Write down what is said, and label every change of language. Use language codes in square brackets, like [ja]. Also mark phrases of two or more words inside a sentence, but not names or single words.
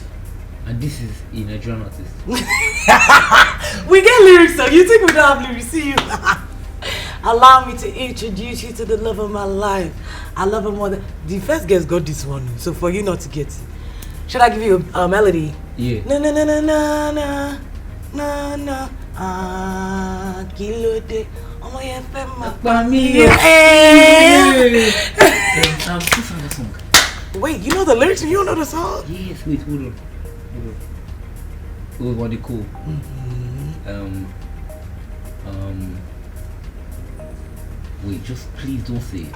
[en] And this is a Nigerian artist. We get lyrics, so you think we don't have lyrics. See you. Allow me to introduce you to the love of my life. I love her more than... The first guest got this one, so for you not to get it. Should I give you a melody? Yeah. Na na na na na na na na. [yo] Kilo de. Omo ye fe ma pa mi. [en] Wait, you know the lyrics and you don't know the song? Yes, wait, hold on. It was what they call. Wait, just please don't say it.